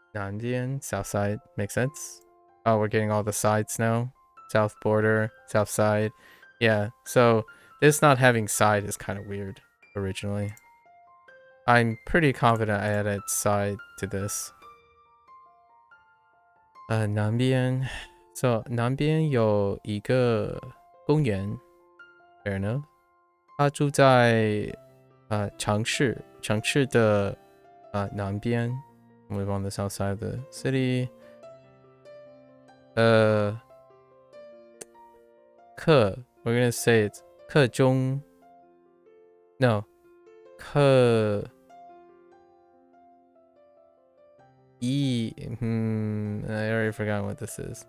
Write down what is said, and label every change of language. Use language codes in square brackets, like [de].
[en] 南边 south side makes sense. Oh, we're getting all the sides now. South border, south side. Yeah, so this not having side is kind of weird originally. I'm pretty confident I added side to this. [zh] 南边 [en] So [zh] 南边有一个公园 [en] Fair enough. [zh] 他住在城市的南边 [en] Live on the south side of the city. 课 We're gonna say it's 课中 No 课一 I already forgot what this is.